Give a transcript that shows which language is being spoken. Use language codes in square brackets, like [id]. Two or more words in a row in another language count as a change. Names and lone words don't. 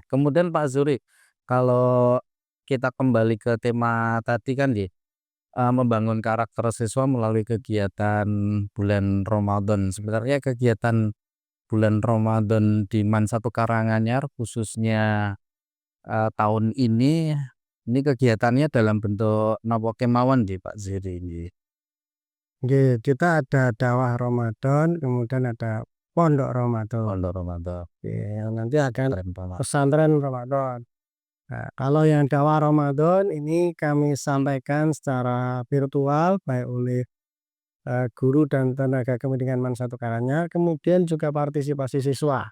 [id] Kemudian Pak Zuri, kalau kita kembali ke tema tadi kan ya, membangun karakter siswa melalui kegiatan bulan Ramadan. Sebenarnya kegiatan bulan Ramadan di Man 1 Karanganyar khususnya, tahun ini kegiatannya dalam bentuk [jv] napa kemawon nggih [id] Pak Zuri nggih? Nggih, kita ada dakwah Ramadan, kemudian ada pondok Ramadan. Pondok Ramadan, Oke, nanti akan keren banget. pesantren Ramadan. Nah, kalau yang dakwah Ramadan ini kami sampaikan secara virtual baik oleh guru dan tenaga kependidikan MAN 1 Karanganyar, kemudian juga partisipasi siswa.